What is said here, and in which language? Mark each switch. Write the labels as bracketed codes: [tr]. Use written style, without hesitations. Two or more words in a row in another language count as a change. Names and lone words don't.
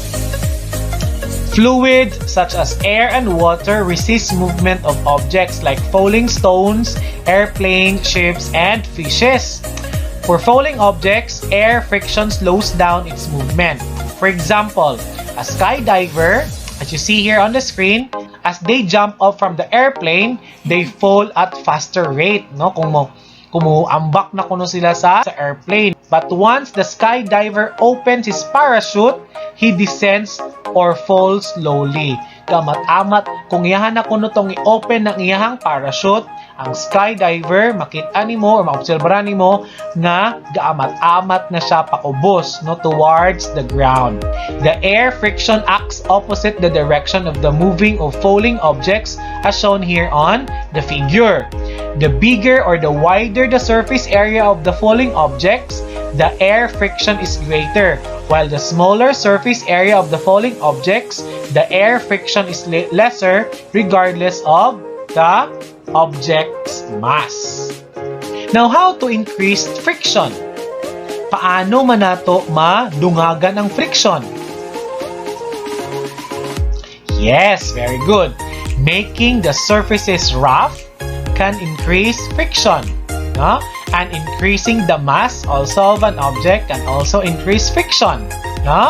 [en] Fluids such as air and water resist movement of objects like falling stones, airplanes, ships, and fishes. For falling objects, air friction slows down its movement. For example, a skydiver, as you see here on the screen, as they jump up from the airplane, they fall at faster rate, no? [ceb] Kumuambak na kuno sila sa airplane. [en] But once the skydiver opens his parachute, he descends or falls slowly. [ceb] Kamat-amat, kung iyahan na kuno tong i-open ng iyahang parachute, ang skydiver, makita nimo or maobserbahan nimo nga gaamat-amat na siya pakubos, no, [en] towards the ground. The air friction acts opposite the direction of the moving or falling objects as shown here on the figure. The bigger or the wider the surface area of the falling objects, the air friction is greater, while the smaller surface area of the falling objects, the air friction is lesser regardless of the object's mass. Now, how to increase friction? [ceb] Paano man nato madungagan ang friction? [en] Yes, very good. Making the surfaces rough can increase friction, no? And increasing the mass also of an object can also increase friction, no?